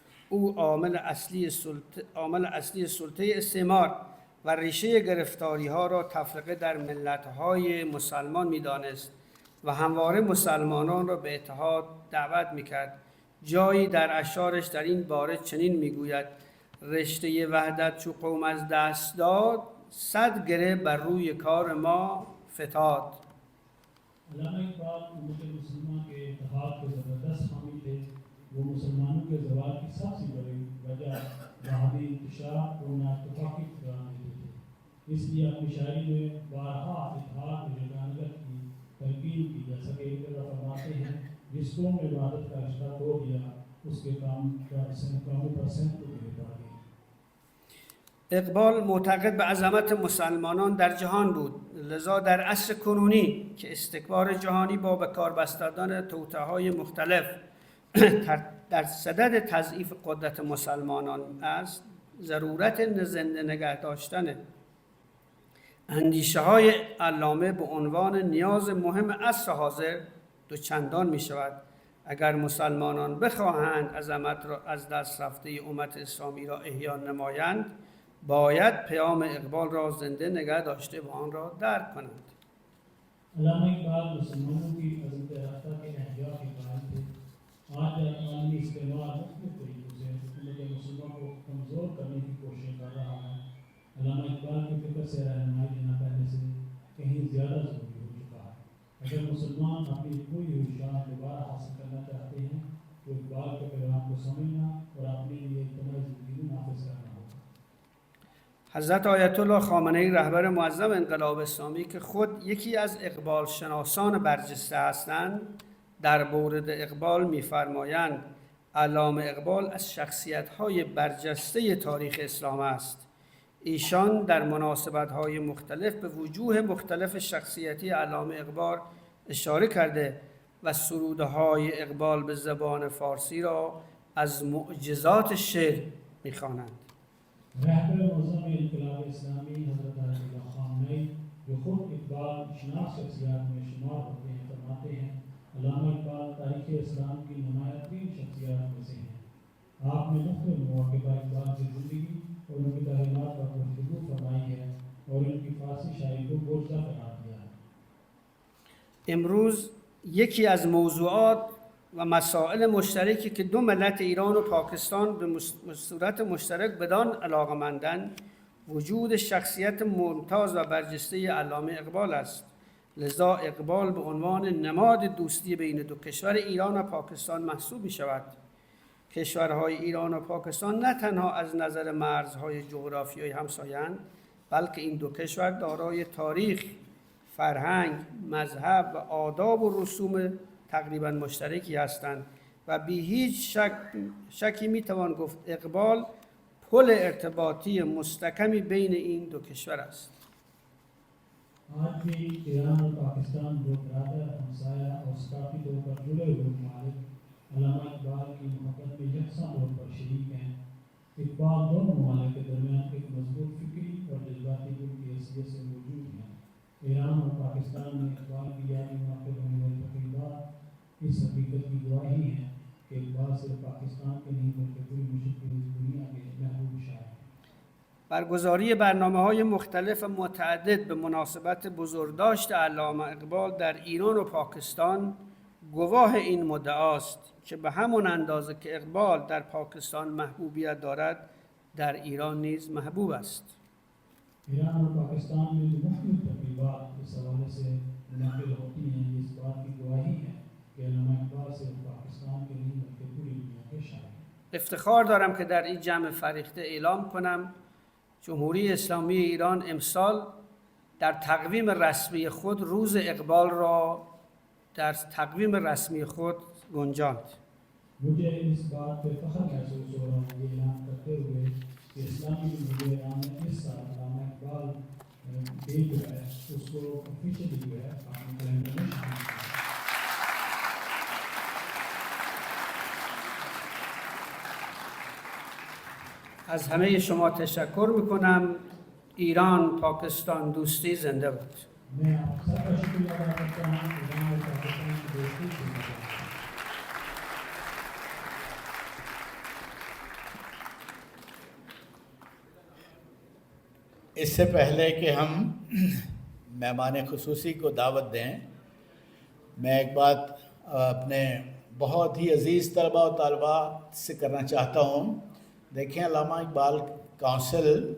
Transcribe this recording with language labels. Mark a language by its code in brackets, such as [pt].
[fa] او عامل اصلی سلطه استعمار و ریشه گرفتاری‌ها را تفرقه در ملت‌های مسلمان می‌دانست و همواره مسلمانان را به اتحاد دعوت می‌کرد. جایی در اشعارش در این باره چنین می‌گوید: رشته وحدت چو قوم از دست داد، صد گره بر روی کار ما فتاد. [ur] علامہ اقبال امت مسلمہ کے اتحاد کے زبردست حامی تھے. وہ مسلمانوں کے زوال کی سب سے بڑی وجہ وہابی انتشار اور نااتفاقی قرار دیتے تھے. اس لیے اپنی شاعری میں بارہا اتحاد و یگانگت کی تلقین کی. جیسا کہ ایک طرف فرماتے ہیں جس قوم نے عبادت کا رشتہ توڑ دیا اس کے کاموں پر سینکڑوں گرے پڑ گئے. [fa] اقبال معتقد به عظمت مسلمانان در جهان بود. لذا در عصر کنونی که استکبار جهانی با به کار بستن توطئه‌های مختلف در صدد تضعیف قدرت مسلمانان است، ضرورت زنده نگه داشتن اندیشه های علامه به عنوان نیاز مهم عصر حاضر دوچندان می شود. اگر مسلمانان بخواهند عظمت را از دست رفته امت اسلامی را احیا نمایند، باید پیام اقبال را زنده نگه داشته و آن را درک کنند. [ur] علامہ اقبال مسلمانوں کی عظمت رفتہ کے احیا کے قائل تھے. آج عالمی استعمار مختلف طریقوں سے امت مسلمہ کو کمزور کرنے کی کوشش کر رہا ہے. علامہ اقبال کی فکر سے رہنمائی لینا پہلے سے کہیں زیادہ ضروری ہو چکا ہے. اگر مسلمان اپنی کھوئی ہوئی شان دوبارہ حاصل کرنا چاہتے ہیں تو اقبال کے پیغام کو سمجھنا اور اپنے لیے اجتماعی زندگی نافذ کرنا. [fa] حضرت آیت الله خامنه‌ای رهبر معظم انقلاب اسلامی که خود یکی از اقبال شناسان برجسته هستند، در مورد اقبال می‌فرمایند علامه اقبال از شخصیت‌های برجسته تاریخ اسلام است. ایشان در مناسبت‌های مختلف به وجوه مختلف شخصیتی علامه اقبال اشاره کرده و سروده‌های اقبال به زبان فارسی را از معجزات شعر می‌خوانند. [ur] رهبر معظم انقلاب اسلامی حضرت آیت اللہ خامنہئی جو خود اقبال شناس شخصیات میں شمار ہوتے ہیں فرماتے ہیں علامہ اقبال تاریخ اسلام کی نمایاں ترین شخصیات میں سے ہیں. آپ نے مختلف مواقع پر اقبال کی زندگی اور ان کی تعلیمات پر گفتگو فرمائی ہے اور ان کی فارسی شاعری کو بوجھدہ قرار دیا ہے. [fa] امروز یکی از موضوعات و مسائل مشترکی که دو ملت ایران و پاکستان به صورت مشترک بدان علاقه‌مندند وجود شخصیت ممتاز و برجسته علامه اقبال است. لذا اقبال به عنوان نماد دوستی بین دو کشور ایران و پاکستان محسوب می شود. کشورهای ایران و پاکستان نه تنها از نظر مرزهای جغرافیایی همسایه‌اند، بلکه این دو کشور دارای تاریخ، فرهنگ، مذهب و آداب و رسوم تقریبا مشترکی هستند و بی هیچ شکی میتوان گفت اقبال پل ارتباطی مستحکمی بین این دو کشور است. [ur] آج بھی ایران اور پاکستان دو برادر، ہمسایہ اور ثقافتی طور پر جڑے ہوئے ممالک علامہ اقبال کی محبت میں یکساں طور پر شریک ہیں۔ اقبال دونوں ممالک کے درمیان ایک مضبوط فکری اور جذباتی گروپ کی حیثیت سے موجود ہیں۔ ایران اور پاکستان میں اقبال کی یاد میں منعقد ہونے والی تقریبات اس حقیقت کی گواہی ہیں کہ اقبال صرف پاکستان کے نہیں بلکہ پوری مشرق دنیا کے محبوب شاعر ہیں۔ [fa] برگزاری برنامه‌های مختلف و متعدد به مناسبت بزرگداشت علامه اقبال در ایران و پاکستان گواه این مدعاست که به همون اندازه که اقبال در پاکستان محبوبیت دارد در ایران نیز محبوب است. [ur] ایران اور پاکستان میں جو مختلف تقریبات اس حوالے سے منعقد ہوتی ہیں، یہ اس بات کی گواہی ہے کہ علامہ اقبال صرف پاکستان کے نہیں بلکہ پوری دنیا کے شاعر ہیں۔ [fa] افتخار دارم که در این جمع فریخته اعلام کنم جمهوری اسلامی ایران امسال در تقویم رسمی خود روز اقبال را در تقویم رسمی خود گنجاند. [ur] مجھے اس بات پہ فخر محسوس ہو رہا ہے یہ اعلان کرتے ہوئے کہ اسلامی جمہوریہ ایران نے اس سال علامہ اقبال ڈے جو ہے اس کو آفیشلی جو ہے اپنے کیلنڈر میں شامل کیا۔ [fa] از همه شما تشکر میکنم. ایران پاکستان دوستی زنده باد. [ur] میں آپ سب کا شکریہ ادا کرتا ہوں۔ ایران اور پاکستان کی دوستی زندہ باد۔ اس سے پہلے کہ ہم مہمان خصوصی کو دعوت دیں، میں ایک بات اپنے بہت ہی عزیز طلباء و طالبات سے کرنا چاہتا ہوں۔ دیکھیں، علامہ اقبال کونسل